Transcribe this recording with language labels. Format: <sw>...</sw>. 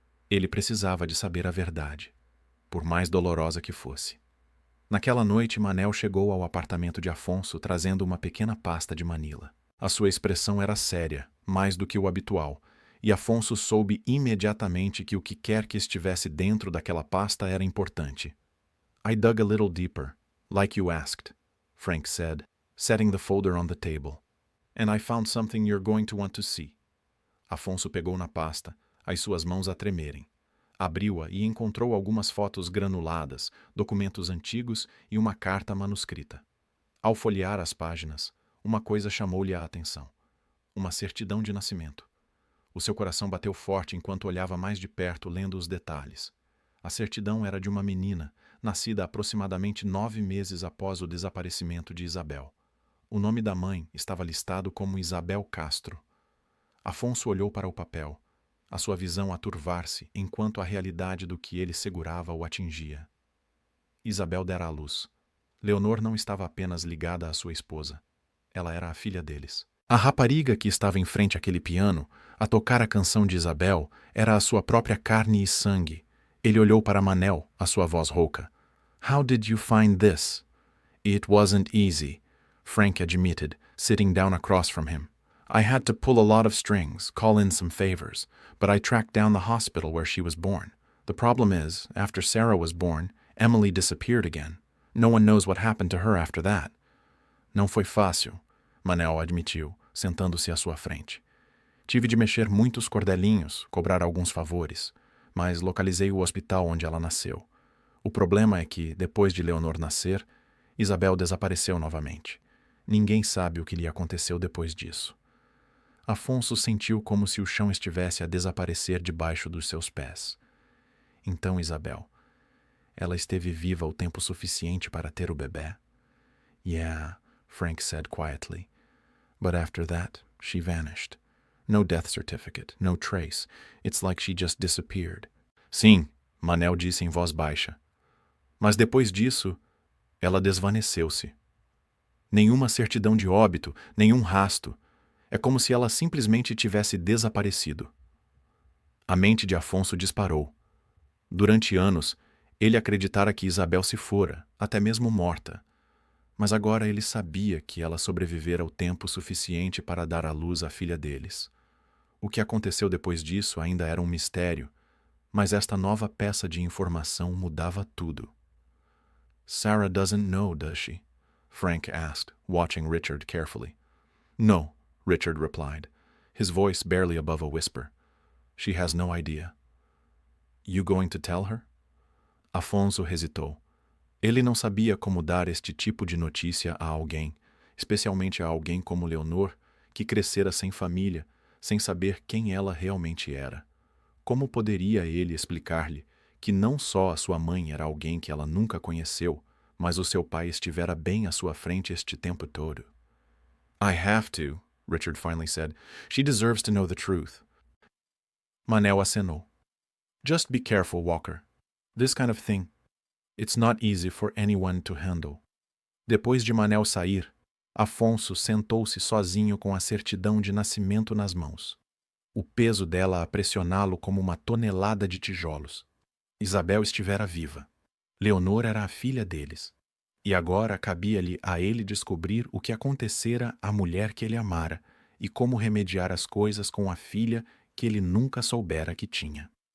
<pt>Ele precisava de saber a verdade, por mais dolorosa que fosse. Naquela noite, Manel chegou ao apartamento de Afonso trazendo uma pequena pasta de manila. A sua expressão era séria, mais do que o habitual, e Afonso soube imediatamente que o que quer que estivesse dentro daquela pasta era importante.</pt> <en>I dug a little deeper, like you asked, Frank said, setting the folder on the table. And I found something you're going to want to see.</en> <pt>Afonso pegou na pasta, as suas mãos a tremerem. Abriu-a e encontrou algumas fotos granuladas, documentos antigos e uma carta manuscrita. Ao folhear as páginas, uma coisa chamou-lhe a atenção. Uma certidão de nascimento. O seu coração bateu forte enquanto olhava mais de perto, lendo os detalhes. A certidão era de uma menina, nascida aproximadamente 9 meses após o desaparecimento de Isabel. O nome da mãe estava listado como Isabel Castro. Afonso olhou para o papel, a sua visão a turvar-se enquanto a realidade do que ele segurava o atingia. Isabel dera à luz. Leonor não estava apenas ligada à sua esposa. Ela era a filha deles. A rapariga que estava em frente àquele piano, a tocar a canção de Isabel, era a sua própria carne e sangue. Ele olhou para Manel, a sua voz rouca.</pt> <en>How did you find this? It wasn't easy, Frank admitted, sitting down across from him. I had to pull a lot of strings, call in some favors, but I tracked down the hospital where she was born. The problem is, after Sarah was born, Emily disappeared again. No one knows what happened to her after that.</en> <pt>Não foi fácil, Manel admitiu, sentando-se à sua frente. Tive de mexer muitos cordelinhos, cobrar alguns favores, mas localizei o hospital onde ela nasceu. O problema é que, depois de Leonor nascer, Isabel desapareceu novamente. Ninguém sabe o que lhe aconteceu depois disso. Afonso sentiu como se o chão estivesse a desaparecer debaixo dos seus pés. Então, Isabel, ela esteve viva o tempo suficiente para ter o bebê?</pt> <en>Yeah, Frank said quietly. But after that, she vanished. No death certificate, no trace. It's like she just disappeared.</en> <pt>Sim, Manel disse em voz baixa. Mas depois disso, ela desvaneceu-se. Nenhuma certidão de óbito, nenhum rasto. É como se ela simplesmente tivesse desaparecido. A mente de Afonso disparou. Durante anos, ele acreditara que Isabel se fora, até mesmo morta. Mas agora ele sabia que ela sobrevivera o tempo suficiente para dar à luz a filha deles. O que aconteceu depois disso ainda era um mistério, mas esta nova peça de informação mudava tudo.</pt> <en>Sarah doesn't know, does she? Frank asked, watching Richard carefully. No, Richard replied, his voice barely above a whisper. She has no idea. You going to tell her?</en> <pt>Afonso hesitou. Ele não sabia como dar este tipo de notícia a alguém, especialmente a alguém como Leonor, que crescera sem família, sem saber quem ela realmente era. Como poderia ele explicar-lhe que não só a sua mãe era alguém que ela nunca conheceu, mas o seu pai estivera bem à sua frente este tempo todo?</pt> <en>I have to, Richard finally said. She deserves to know the truth.</en> <pt>Manel acenou.</pt> <en>Just be careful, Walker. This kind of thing, it's not easy for anyone to handle.</en> <pt>Depois de Manel sair, Afonso sentou-se sozinho com a certidão de nascimento nas mãos. O peso dela a pressioná-lo como uma tonelada de tijolos. Isabel estivera viva. Leonor era a filha deles. E agora cabia-lhe a ele descobrir o que acontecera à mulher que ele amara e como remediar as coisas com a filha que ele nunca soubera que tinha.</pt>